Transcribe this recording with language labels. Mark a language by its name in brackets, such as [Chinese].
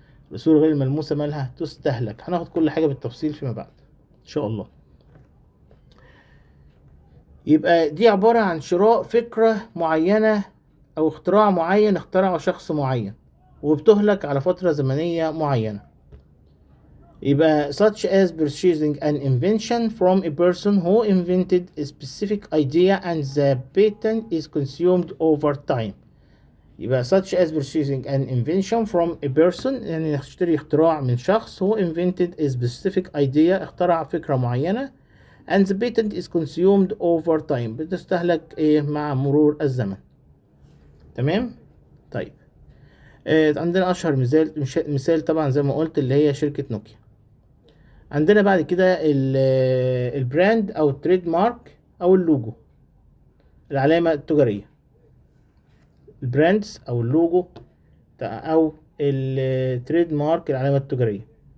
[Arabic] الأصول غير الملموسة مالها تستهلك. هناخد كل حاجة بالتفصيل فيما بعد إن شاء الله. يبقى دي عبارة عن شراء فكرة معينة أو اختراع معين اخترعه شخص معين وبتهلك على فترة زمنية معينة. [English] يبقى such as purchasing an invention from a person who invented a specific idea and the patent is consumed over time. يبقى such as purchasing an invention from a person [Arabic] يعني نشتري اختراع من شخص [English] who invented a specific idea [Arabic] اخترع فكرة معينة [English] and the patent is consumed over time [Arabic] بتستهلك مع مرور الزمن. تمام. طيب عندنا اشهر مثال طبعا زي ما قلت اللي هي شركة نوكيا. عندنا بعد كده البراند او التريد مارك او اللوجو، العلامة التجارية. البراندز او اللوجو او التريد مارك العلامة التجارية.